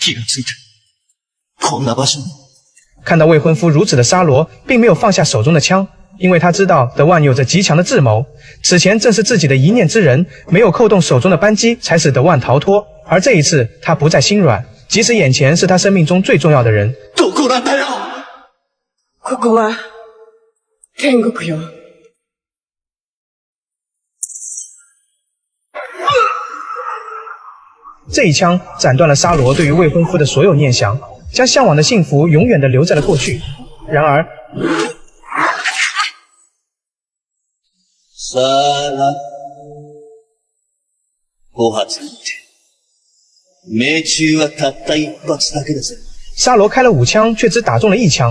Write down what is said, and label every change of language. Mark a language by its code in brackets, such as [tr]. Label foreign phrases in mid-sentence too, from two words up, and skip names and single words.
[zh] 看到未婚夫如此的沙罗，并没有放下手中的枪，因为他知道德万有着极强的智谋，此前正是自己的一念之人没有扣动手中的扳机，才使德万逃脱，而这一次他不再心软，即使眼前是他生命中最重要的人。 [ja] ここは天国よ。 [zh] 这一枪斩断了沙罗对于未婚夫的所有念想，将向往的幸福永远地留在了过去。然而，沙罗开了5枪，却只打中了1枪。